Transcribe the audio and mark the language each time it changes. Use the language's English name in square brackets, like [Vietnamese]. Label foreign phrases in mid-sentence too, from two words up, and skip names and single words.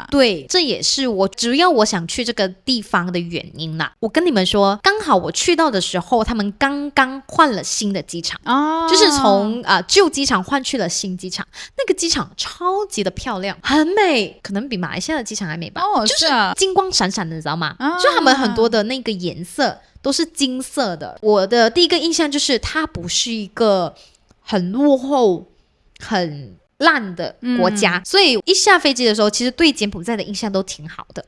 [Chinese] 對，這也是主要我想去這個地方的原因啦。我跟你們說，剛好我去到的時候，他們剛剛換了新的機場，就是從舊機場換去了新機場。那個機場超級的漂亮，很美，可能比馬來西亞的機場還美吧。就是金光閃閃的，你知道嗎？就他們很多的那個顏色都是金色的。我的第一個印象就是它不是一個很落後、很爛的國家，所以一下飛機的時候，其實對柬埔寨的印象都挺好的。